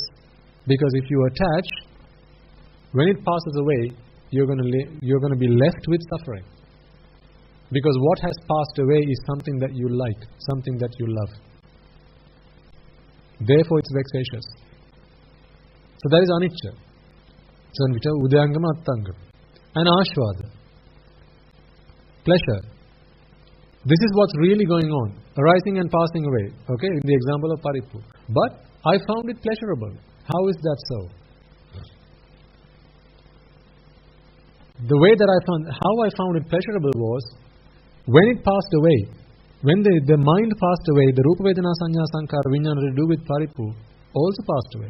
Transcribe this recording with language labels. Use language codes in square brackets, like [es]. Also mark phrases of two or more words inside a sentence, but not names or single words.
[en] Because if you attach, when it passes away, you're going to be left with suffering. Because what has passed away is something that you like, something that you love. Therefore it's vexatious. So that is anicca. So [pi] udayangama attanga. [en] And ashvada. Pleasure. This is what's really going on, arising and passing away. Okay, in the example of paripu. But I found it pleasurable. How is that so? The way that how I found it pleasurable was, when it passed away, when the mind passed away, the [pi] Rupa, Vedana, Sanya, Sankara, Vijnana [en] to do with paripu also passed away.